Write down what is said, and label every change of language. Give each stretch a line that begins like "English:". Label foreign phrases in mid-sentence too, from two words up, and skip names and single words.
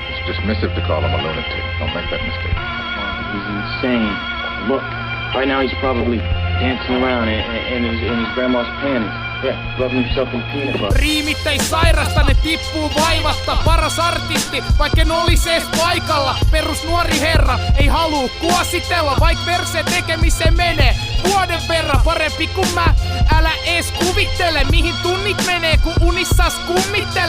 English: dismissive to call him a lunatic. Don't make that mistake. He's insane. Look, right now he's probably dancing around in his grandma's panties. Yeah, rubbing himself in peanut butter.
Finnish: Riimit ei sairasta, ne tippuu vaivatta. Paras artisti, vaikka en olis ees paikalla. Perus nuori herra, ei haluu kuositella. Vaik verseen tekemiseen menee vuoden verran parempi kuin mä. Älä ees kuvittele, mihin tunnit menee, kun unissas kummittele.